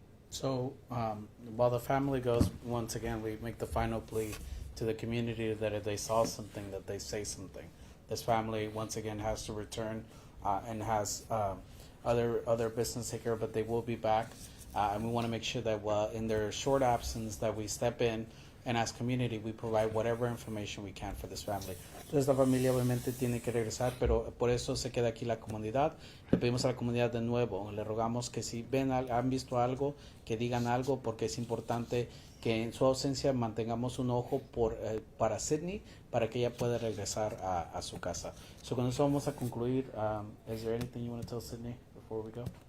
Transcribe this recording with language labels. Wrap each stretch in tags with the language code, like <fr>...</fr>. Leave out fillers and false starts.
<en>So while the family goes, once again, we make the final plea to the community that if they saw something, that they say something. This family, once again, has to return and has other business to take care of, but they will be back. And we want to make sure that in their short absence that we step in and as community we provide whatever information we can for this family.</en> <es>Entonces la familia obviamente tiene que regresar, pero por eso se queda aquí la comunidad. Le pedimos a la comunidad de nuevo, le rogamos que si han visto algo, que digan algo, porque es importante que en su ausencia mantengamos un ojo para Sydney, para que ella pueda regresar a su casa. So con eso vamos a concluir.</es> <en>Is there anything you want to tell Sydney before we go?</en>